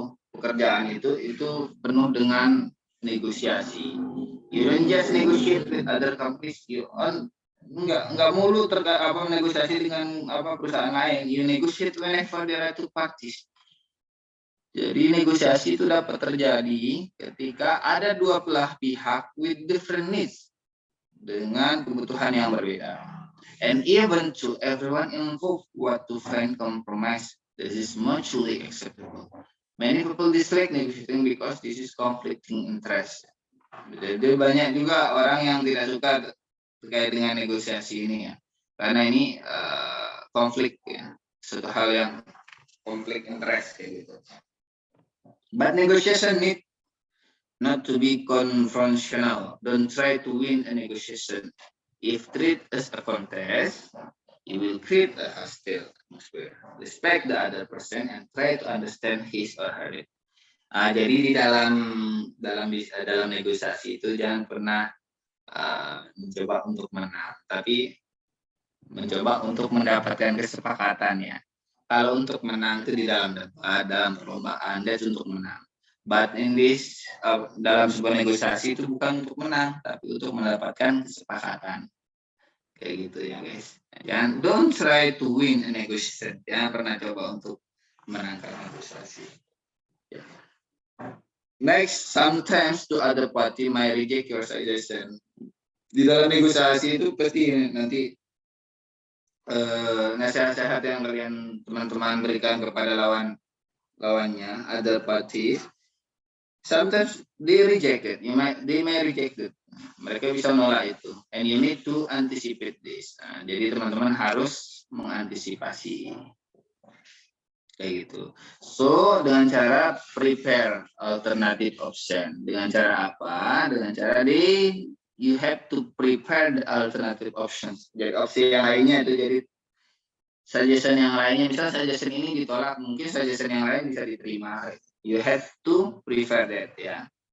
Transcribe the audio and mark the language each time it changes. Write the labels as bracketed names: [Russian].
[Indonesian] Pekerjaan itu penuh dengan negosiasi. [English] You don't just negotiate with other companies. [Indonesian] Enggak mulu negosiasi dengan perusahaan lain. [English] You negotiate whenever there are two parties. [Indonesian] Jadi negosiasi itu dapat terjadi ketika ada dua belah pihak [English] with different needs, [Indonesian] dengan kebutuhan yang berbeda. [English] And even to everyone involved what to find compromise, this is mutually acceptable. Many people dislike negotiating because this is conflicting interest. [Indonesian] Jadi banyak juga orang yang tidak suka terkait dengan negosiasi ini ya, karena ini konflik ya, suatu hal yang konflik interest kayak gitu. [English] But negotiation need not to be confrontational. Don't try to win a negotiation. If treat as a contest, you will create a hostile atmosphere. Respect the other person and try to understand his or her need. [Indonesian] Jadi di dalam negosiasi itu jangan pernah mencoba untuk menang, tapi mencoba untuk mendapatkan kesepakatan ya. Kalau untuk menang itu di dalam perlombaan, that's untuk menang. [English] But in this [Indonesian] dalam sebuah negosiasi itu bukan untuk menang, tapi untuk mendapatkan kesepakatan. Kayak gitu ya guys. [English] Don't try to win a negotiation. [Indonesian] Jangan pernah coba untuk menangkan negosiasi. Yeah. [English] Next, sometimes the other party might reject your suggestion. [Indonesian] Di dalam negosiasi itu pasti nanti nasihat-nasihat yang kalian teman-teman berikan kepada lawannya, [English] other parties, sometimes they reject it. [Indonesian] They may reject it. Mereka bisa menolak itu. [English] And you need to anticipate this. [Indonesian] Jadi teman-teman harus mengantisipasi. Kayak gitu. [English] So [Indonesian] dengan cara [English] prepare alternative option. [Indonesian] Dengan cara apa? Dengan cara [English] you have to prepare the alternative options. [Indonesian] Jadi opsi yang lainnya itu jadi suggestion yang lainnya. Misalnya suggestion ini ditolak, mungkin suggestion yang lain bisa diterima. [English] You have to prepare that ya.